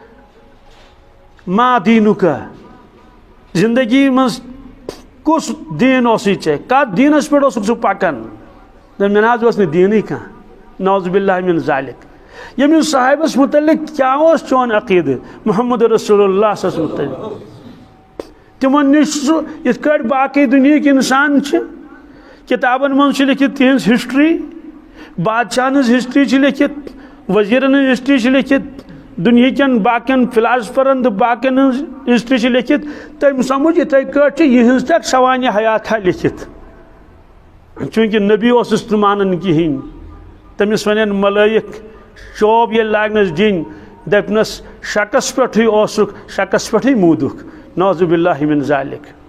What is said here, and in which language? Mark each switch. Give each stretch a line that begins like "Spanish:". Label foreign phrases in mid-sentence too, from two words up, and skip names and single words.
Kashmiri: ما دیٖنُکا زندگی منٛز کُس دیٖن اوسُے ژےٚ کتھ دیٖنس پٮ۪ٹھ اوسُکھ ژٕ پکان مےٚ نہ حظ اوس نہٕ دیٖنٕے کانٛہہ
Arabic: نعوذ باللہ من ذالک
Kashmiri: ییٚمِس صاحبس متعلق کیٛاہ اوس چون عقیدٕ
Arabic: محمد رسول اللہ صلی اللہ علیہ وسلم
Kashmiri: تِمن نِش سُہ یِتھ کٲٹھۍ باقٕے دُنہِکۍ اِنسان چھِ کِتابن منٛز چھِ لیکھِتھ تِہنٛز ہسٹری بادشاہن ہٕنٛز ہسٹری چھِ لیکھِتھ وزیٖرن ہٕنٛز ہسٹری چھِ لیکھِتھ دُنہِکٮ۪ن باقین فِلاسفرن تہٕ باقین ہٕنٛز ہسٹری چھِ لیکھِتھ تٔمۍ سمجھ یِتھے کٲٹھۍ چھِ یِہنٛز تہِ سوانہِ حیاتھا لیکھِتھ چوٗنٛکہِ نبی اوسُس نہٕ مانان کِہینۍ تٔمِس ونن ملٲیِک شوب ییٚلہِ لاگنس دِنۍ دپنس شکس پٮ۪ٹھٕے اوسُکھ شکس پٮ۪ٹھٕے موٗدُکھ
Arabic: نعوذ باللہ من ذالک